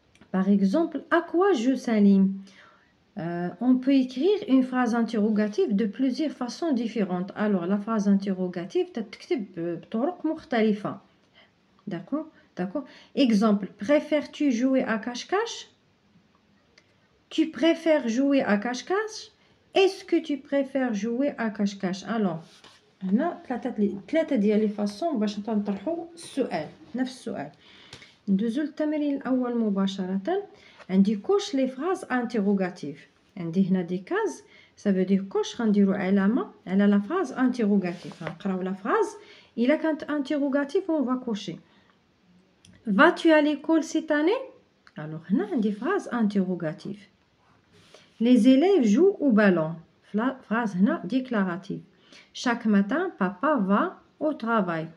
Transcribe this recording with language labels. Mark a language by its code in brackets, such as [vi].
[fr] Par exemple, à quoi joue Salim? On peut écrire une phrase interrogative de plusieurs façons différentes. Alors, la phrase interrogative, [ar] تكتب بطرق مختلفة. [fr] D'accord? D'accord? Exemple, préfères-tu jouer à cache-cache? Tu préfères jouer à cache-cache? Est-ce que tu préfères jouer à cache-cache? [ar] Alors, هنا ثلاثة ديال لي فاصون باش نطرحوا السؤال، نفس السؤال. ندوزو للتمرين الاول مباشره. عندي كوش لي فراز انتيروغاتيف، عندي هنا دي كاز [fr] ça veut dire [ar] كوش غنديرو علامه على لا فراز انتيروغاتيف. غنقراو لا فراز الا كانت انتيروغاتيف اون فا كوشي. [fr] vas-tu à l'école cette année? [ar] alors هنا عندي فراز انتيروغاتيف. [fr] les élèves jouent au ballon. phrase هنا déclarative. chaque matin papa va au travail.